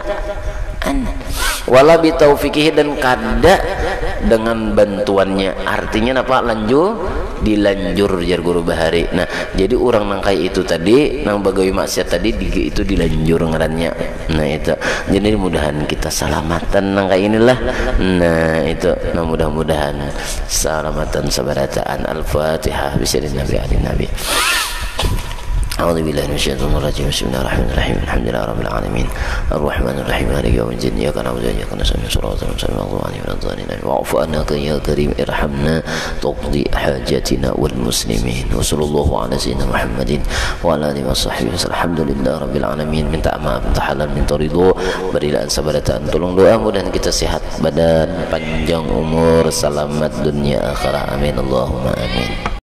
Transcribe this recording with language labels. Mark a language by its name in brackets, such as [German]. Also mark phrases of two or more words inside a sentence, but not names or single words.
[Arabic] ولا بتوفيقه [Banjar] dan kada dengan bantuannya, artinya apa dilanjur jar guru bahari. Nah jadi orang nang kayak itu tadi nang bagawi maksiat tadi itu dilanjur ngarannya. Nah itu jadi mudahan kita salamatan nang kayak inilah. Nah itu nah mudah-mudahan salamatan sabarataan. [Arabic] الفاتحة بسم الله الرحمن الرحيم. أعوذ بالله من الشيطان الرجيم بسم الله الرحمن الرحيم الحمد لله رب العالمين الرحمن الرحيم مالك يوم الدين إياك نعبد وإياك نستعين صراط المستقيم المغضوب عليهم ولا الضالين واعف عنا يا كريم ارحمنا تقضي حاجاتنا والمسلمين وصلى الله على سيدنا محمد وعلى آله وصحبه وسلم الحمد لله رب العالمين. [Banjar] Minta maaf, minta halal, minta ridho, berilah sabaratan, tolong doa mudah kita sehat badan, panjang umur, selamat dunia akhirat, [Arabic] آمين اللهم آمين.